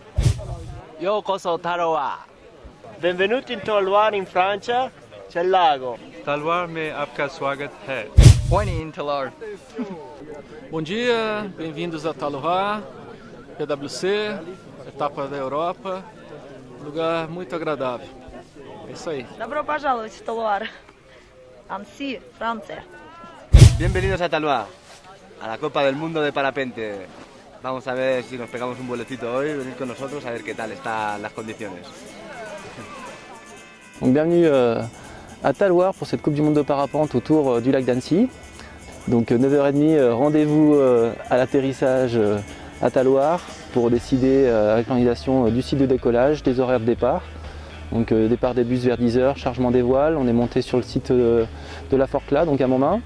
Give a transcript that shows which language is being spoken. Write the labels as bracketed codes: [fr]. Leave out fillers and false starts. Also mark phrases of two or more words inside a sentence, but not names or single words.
[ja] Yokoso Talloires. [it] Benvenuti in Talloires in Francia, c'è il lago. [hi] Talloires में आपका स्वागत है. [cs] Pojďte in Talloires. [pt] Bom dia, bem-vindos a Talloires, PwC, etapa da Europa, lugar muito agradável. É isso aí. [ru] Добро пожаловать в Talloires. [es] Annecy, Francia. Bienvenidos a Talloires, a la Copa del Mundo de Parapente. Vamos a ver si nos pegamos un vuelecito hoy, venid con nosotros a ver qué tal están las condiciones. [fr] Donc bienvenue à Talloires pour cette Coupe du Monde de parapente autour du lac d'Annecy. Donc 9h30, rendez-vous à l'atterrissage à Talloires pour décider avec l'organisation du site de décollage, des horaires de départ. Donc départ des bus vers 10h, chargement des voiles. On est monté sur le site de la Forclaz, donc à Montmain.